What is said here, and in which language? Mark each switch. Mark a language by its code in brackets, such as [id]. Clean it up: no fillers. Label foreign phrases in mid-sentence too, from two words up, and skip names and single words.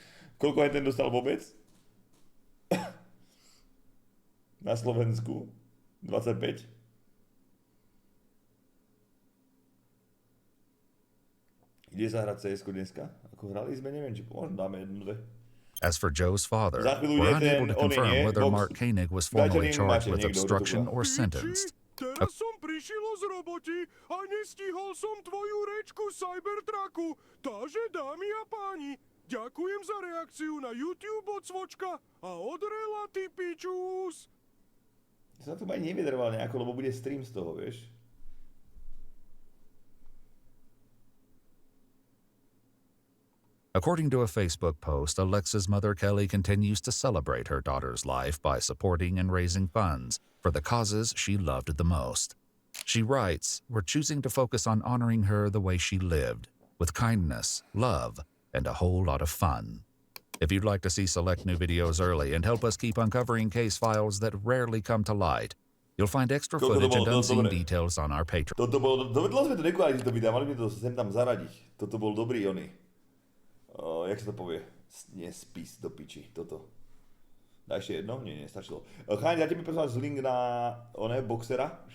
[sk] Kokot. Koľko aj ten dostal vôbec? Na Slovensku? 25? Ide sa hrať CS-ku dneska? Ako hrali sme, neviem, či možno dáme jednu, dve. [en] As for Joe's father, we're unable to confirm whether Mark Koenig was formally charged with obstruction or sentenced. [sk] Teraz som prišiel z roboty a nestihol som tvoju rečku Cybertrucku. Takže, dámy a páni, ďakujem za reakciu na YouTube od Svočka a od Relaty Pičus. Sa to aj nevydrval nejako, lebo bude stream z toho, vieš. [en] According to a Facebook post, Alexa's mother Kelly continues to celebrate her daughter's life by supporting and raising funds for the causes she loved the most. She writes, "We're choosing to focus on honoring her the way she lived, with kindness, love, and a whole lot of fun." If you'd like to see select new videos early and help us keep uncovering case files that rarely come to light, you'll find extra footage and unseen details on our Patreon. [sk] Dlho sme to nekladali tieto videá, mali by to sem tam zaradiť. Toto bol dobrý oný. Jak sa to povie? Nie, spis do piči, toto. Daj ešte jedno? Nie, stačilo. Cháň, dáte mi prosím vás link na boxera.